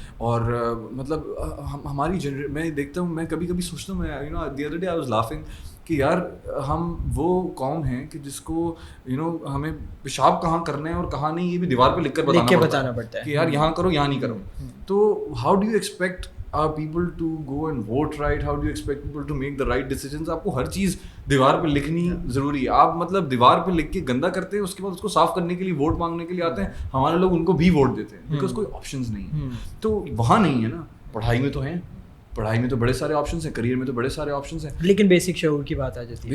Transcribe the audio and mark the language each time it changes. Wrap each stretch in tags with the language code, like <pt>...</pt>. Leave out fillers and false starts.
<ur>اور مطلب ہماری میں دیکھتا ہوں, میں کبھی سوچتا ہوں,</ur> <en>میں the other day I was laughing</en> <ur>کہ یار ہم وہ قوم ہیں کہ جس کو ہمیں پیشاب کہاں کرنا ہے اور کہاں نہیں یہ بھی دیوار پہ لکھ کر بتانا پڑتا ہے کہ یار یہاں کرو یہاں نہیں کرو.</ur> <en>تو how do you expect people to go and vote right? How do you expect people to make the right decisions?</en> <ur>آپ کو ہر چیز دیوار پہ لکھنی ضروری ہے. آپ مطلب دیوار پہ لکھ کے گندا کرتے ہیں, اس کے بعد اس کو صاف کرنے کے لیے ووٹ مانگنے کے لیے آتے ہیں. ہمارے لوگ ان کو بھی ووٹ دیتے ہیں بیکاز کوئی آپشنز نہیں ہے. تو وہاں نہیں ہے نا, پڑھائی میں تو ہیں, پڑھائی میں تو بڑے سارے آپشنس ہیں, کریئر میں تو بڑے سارے آپشنس ہیں, لیکن بیسک شعور کی بات آ جاتی ہے.</ur>